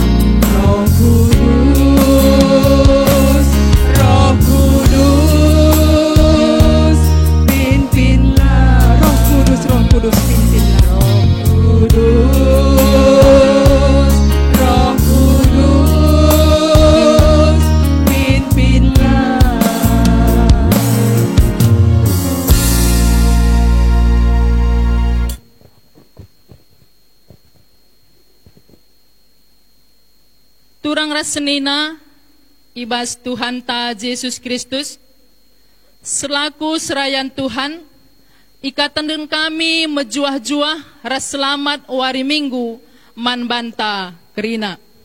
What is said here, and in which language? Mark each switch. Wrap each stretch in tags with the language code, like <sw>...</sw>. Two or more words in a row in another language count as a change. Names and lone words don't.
<id>Roh Kudus, Roh Kudus, pimpinlah. Roh Kudus, Roh Kudus, pimpinlah. Roh Kudus, Roh Kudus, pimpinlah.</id> <btx>Turang rasenina ibas Tuhan ta Yesus Kristus selaku serayan Tuhan ikatan dengan kami mejuah-juah ras selamat wari minggu man banta kerina.</btx>